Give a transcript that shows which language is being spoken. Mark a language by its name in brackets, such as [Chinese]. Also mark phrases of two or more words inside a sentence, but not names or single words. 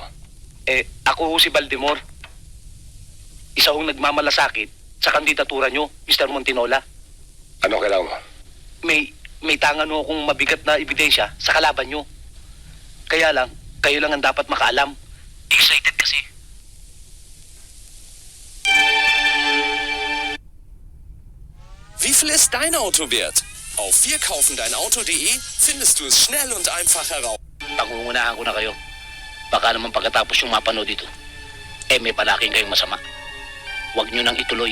[Filipino] Ako ho si Baldemor. Isa hong nagmamalasakit sa kandidatura nyo, Mr. Montinola. Ano kailangan mo? May tangan ho akong mabigat na ebidensya sa kalaban nyo. Kaya lang, kayo lang ang dapat makaalam. Excited kasi. [German] Wie viel ist dein Auto wert? Auf wirkaufendeinauto.de findest du es schnell und einfach heraus. [Filipino] Pangungunahan ko na kayo. Baka naman pagkatapos yung mapanood dito, may palaking kayong masama. Huwag nyo nang ituloy.